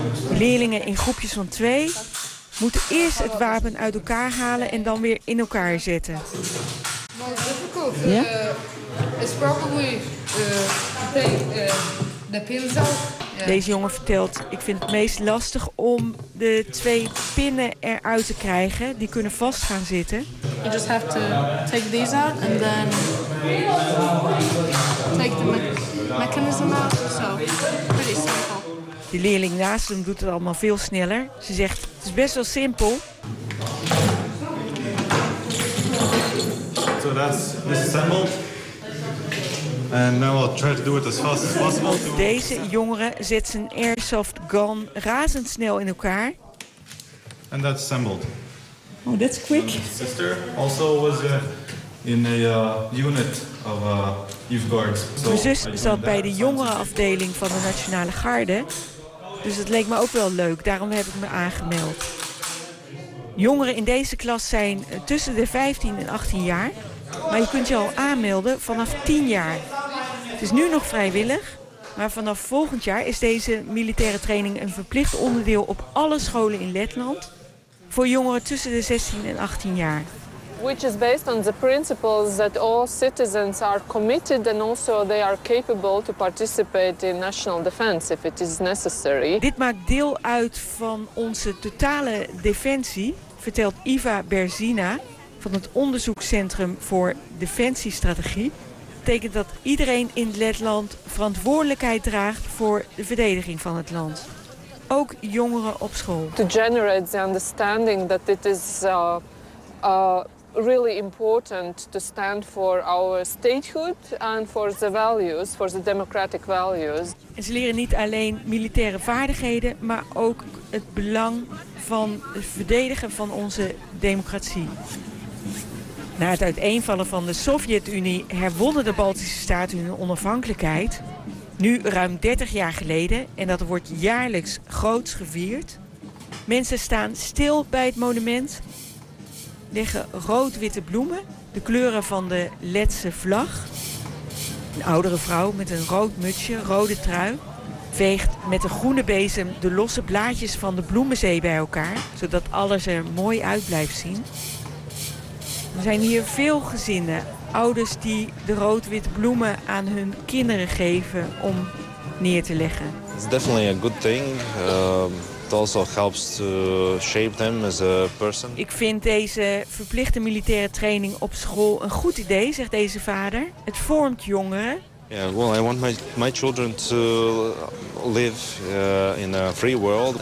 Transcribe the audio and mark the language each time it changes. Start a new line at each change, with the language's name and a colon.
Dutch: Leerlingen in groepjes van 2 moeten eerst het wapen uit elkaar halen en dan weer in elkaar zetten. Ja? Het is de pillen zelf. Deze jongen vertelt, ik vind het meest lastig om de 2 pinnen eruit te krijgen. Die kunnen vast gaan zitten.
English: You just have to take these out and then take the mechanism out. So, pretty simple.
Dutch: De leerling naast hem doet het allemaal veel sneller. Ze zegt, het is best wel simpel.
English: So that's disassembled. And now I'll try to do it as fast as possible.
Dutch: Deze jongere zet zijn airsoft gun razendsnel in elkaar.
English: And that's assembled. Oh, that's quick. My sister also was in a unit of youth guards.
Dutch: So mijn zus zat bij de jongere afdeling van de Nationale Garde. Dus het leek me ook wel leuk, daarom heb ik me aangemeld. Jongeren in deze klas zijn tussen de 15 en 18 jaar. Maar je kunt je al aanmelden vanaf 10 jaar. Het is nu nog vrijwillig, maar vanaf volgend jaar is deze militaire training een verplicht onderdeel op alle scholen in Letland voor jongeren tussen de 16 en 18 jaar.
English: Which is based on the principles that all citizens are committed and also they are capable to participate in national defense if it is necessary.
Dutch: Dit maakt deel uit van onze totale defensie, vertelt Eva Berzina van het onderzoekscentrum voor defensiestrategie betekent dat iedereen in Letland verantwoordelijkheid draagt voor de verdediging van het land. Ook jongeren op school.
English: To generate the understanding that it is really important to stand for our statehood and for the values, for the democratic values.
Dutch: En ze leren niet alleen militaire vaardigheden, maar ook het belang van het verdedigen van onze democratie. Na het uiteenvallen van de Sovjet-Unie herwonnen de Baltische Staten hun onafhankelijkheid. Nu ruim 30 jaar geleden, en dat wordt jaarlijks groots gevierd. Mensen staan stil bij het monument, leggen rood-witte bloemen, de kleuren van de Letse vlag. Een oudere vrouw met een rood mutsje, rode trui, veegt met een groene bezem de losse blaadjes van de bloemenzee bij elkaar, zodat alles er mooi uit blijft zien. Er zijn hier veel gezinnen, ouders die de rood-witte bloemen aan hun kinderen geven om neer te leggen.
English: It's definitely a good thing. It also helps to shape them as a person.
Dutch: Ik vind deze verplichte militaire training op school een goed idee, zegt deze vader. Het vormt jongeren.
English: Yeah, well, I want my children to live in a free world.